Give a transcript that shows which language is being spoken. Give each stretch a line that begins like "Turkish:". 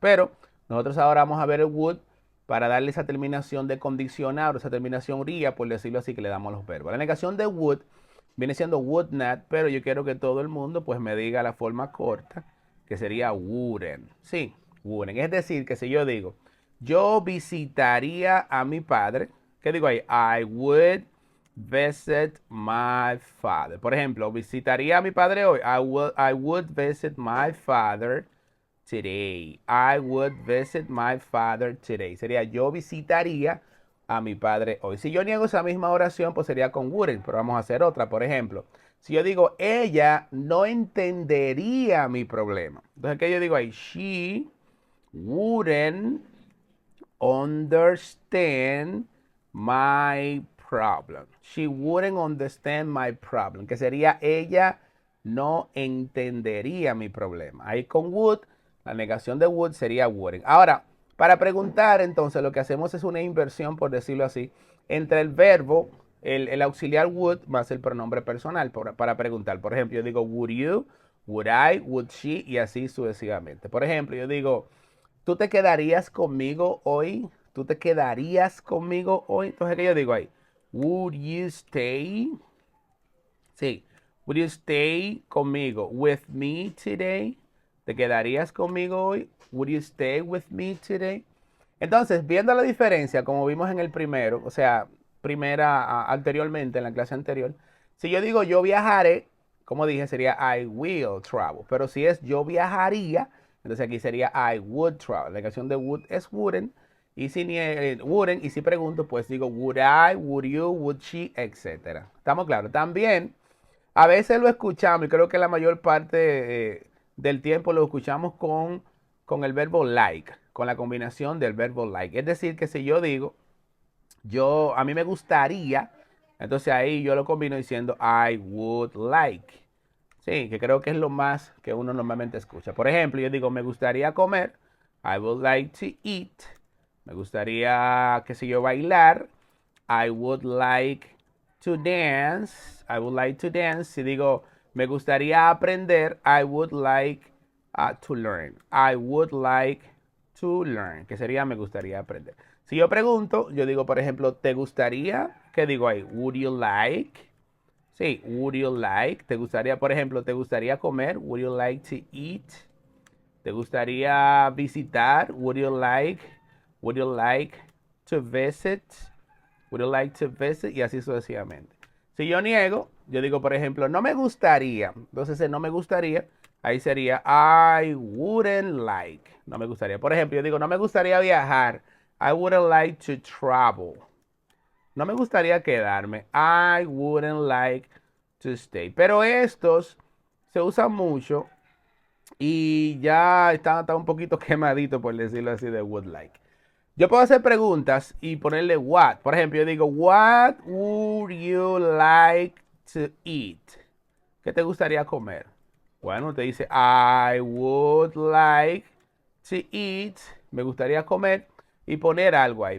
Spanish: Pero nosotros ahora vamos a ver el would para darle esa terminación de condicionar, esa terminación ría, por decirlo así, que le damos a los verbos. La negación de would viene siendo would not, pero yo quiero que todo el mundo pues me diga la forma corta, que sería wouldn't. Sí, wouldn't. Es decir, que si yo digo, yo visitaría a mi padre, ¿qué digo ahí?
English: I would visit my father.
Spanish: Por ejemplo, visitaría a mi padre hoy.
English: I would visit my father today. I would visit my father today.
Spanish: Sería yo visitaría a mi padre hoy. Si yo niego esa misma oración, pues sería con wouldn't, pero vamos a hacer otra. Por ejemplo, si yo digo ella no entendería mi problema. Entonces, ¿qué yo digo ahí?
English: She wouldn't understand my problem. She wouldn't understand my problem.
Spanish: Que sería ella no entendería mi problema. Ahí con would, la negación de would sería wouldn't. Ahora, para preguntar, entonces, lo que hacemos es una inversión, por decirlo así, entre el verbo, el auxiliar would más el pronombre personal para preguntar. Por ejemplo, yo digo,
English: would you, would I, would she,
Spanish: y así sucesivamente. Por ejemplo, yo digo, ¿tú te quedarías conmigo hoy? ¿Tú te quedarías conmigo hoy? Entonces, ¿qué yo digo ahí?
English: Would you stay?
Spanish: Sí.
English: Would you stay
Spanish: conmigo?
English: With me today?
Spanish: ¿Te quedarías conmigo hoy?
English: Would you stay with me today?
Spanish: Entonces, viendo la diferencia, como vimos en el primero, o sea, anteriormente, en la clase anterior, si yo digo yo viajaré, como dije, sería
English: I will travel.
Spanish: Pero si es yo viajaría, entonces aquí sería
English: I would travel.
Spanish: La canción de would es wouldn't. Y si wouldn't, y si pregunto, pues digo
English: would I, would you, would she,
Spanish: etcétera. ¿Estamos claros? También a veces lo escuchamos y creo que la mayor parte del tiempo lo escuchamos con el verbo like, con la combinación del verbo like. Es decir, que si yo digo, a mí me gustaría, entonces ahí yo lo combino diciendo
English: I would like.
Spanish: Sí, que creo que es lo más que uno normalmente escucha. Por ejemplo, yo digo, me gustaría comer,
English: I would like to eat.
Spanish: Me gustaría, qué sé yo, bailar,
English: I would like to dance.
Spanish: I would like to dance. Si digo, me gustaría aprender,
English: I would like to learn. I would like to learn,
Spanish: que sería me gustaría aprender. Si yo pregunto, yo digo, por ejemplo, ¿te gustaría? ¿Qué digo ahí?
English: Would you like?
Spanish: Sí,
English: would you like?
Spanish: ¿Te gustaría, por ejemplo, te gustaría comer?
English: Would you like to eat?
Spanish: ¿Te gustaría visitar?
English: Would you like to visit? Would you like to visit?
Spanish: Y así sucesivamente. Si yo niego, yo digo, por ejemplo, no me gustaría. Entonces, no me gustaría, ahí sería
English: I wouldn't like.
Spanish: No me gustaría. Por ejemplo, yo digo, no me gustaría viajar.
English: I wouldn't like to travel.
Spanish: No me gustaría quedarme.
English: I wouldn't like to stay.
Spanish: Pero estos se usan mucho y ya está un poquito quemadito, por decirlo así, de would like. Yo puedo hacer preguntas y ponerle what. Por ejemplo, yo digo,
English: what would you like to eat?
Spanish: ¿Qué te gustaría comer? Bueno, te dice,
English: I would like to eat.
Spanish: Me gustaría comer y poner algo ahí.